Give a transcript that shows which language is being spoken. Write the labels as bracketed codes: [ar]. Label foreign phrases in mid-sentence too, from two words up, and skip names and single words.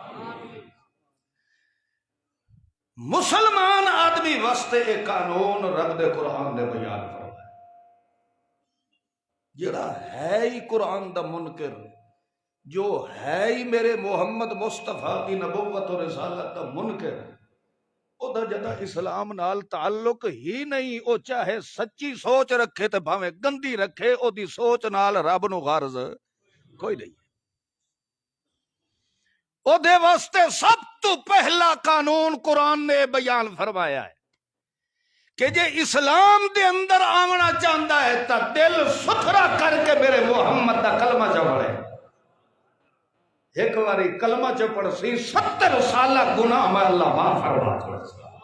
[pa] مسلمان آدمی واسطے ایک قانون رب دے قرآن دے بیان فرمائے جڑا ہے ہی قرآن دا منکر جو ہے ہی میرے محمد مصطفیٰ [ur] کی نبوت اور رسالت [pa] دا منکر او دا جدا اسلام نال تعلق ہی نہیں او چاہے سچی سوچ رکھے تے بھاویں گندی رکھے او دی سوچ نال رب نو غرض کوئی نہیں او دے واسطے سب تو پہلا قانون قرآن نے بیان فرمایا ہے کہ جے اسلام دے اندر آمنا چاہتا ہے تا دل ستھرا کر کے میرے محمد دا کلمہ چپڑے. ایک باری کلمہ چپڑ سی 70 سالہ گناہ میں اللہ معاف فرما چھوڑے.